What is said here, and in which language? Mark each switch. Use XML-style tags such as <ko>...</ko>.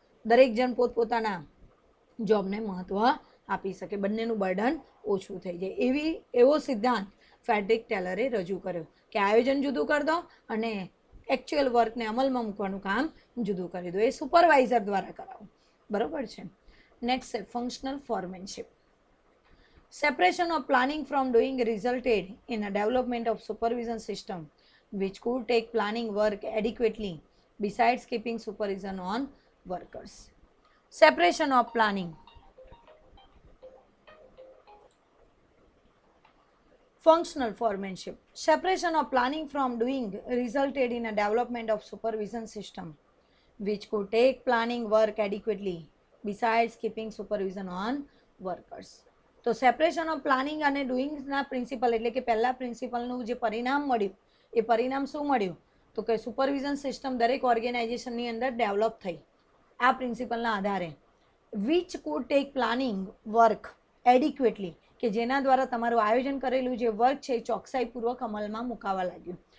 <gu>દરેક જણ પોતપોતાના જોબને મહત્ત્વ આપી શકે, બંનેનું બર્ડન ઓછું થઈ જાય. એવો સિદ્ધાંત ફેડરિક ટેલરે રજૂ કર્યો કે આયોજન જુદું કરી દો અને એકચ્યુઅલ વર્કને અમલમાં મૂકવાનું કામ જુદું કરી દો, એ સુપરવાઇઝર દ્વારા કરાવો. બરાબર છે. નેક્સ્ટ છે functional ફોરમેનશિપ.</gu> <en>Separation of planning from doing resulted in a development of supervision system which could take planning work adequately besides keeping supervision on workers. Separation of planning. Functional foremanship. Separation of planning from doing resulted in a development of supervision system which could take planning work adequately besides keeping supervision on workers.</en> <gu>તો separation of planning અને ડુઈંગના principal એટલે કે પહેલા પ્રિન્સિપલનું જે પરિણામ મળ્યું એ પરિણામ શું મળ્યું તો કે સુપરવિઝન સિસ્ટમ દરેક ઓર્ગેનાઇઝેશનની અંદર ડેવલપ થઈ આ પ્રિન્સિપલના આધારે.</gu> <en>which could take planning work adequately</en> <gu>કે જેના દ્વારા તમારું આયોજન કરેલું જે વર્ક છે એ ચોકસાઈપૂર્વક અમલમાં મુકાવા લાગ્યું.</gu>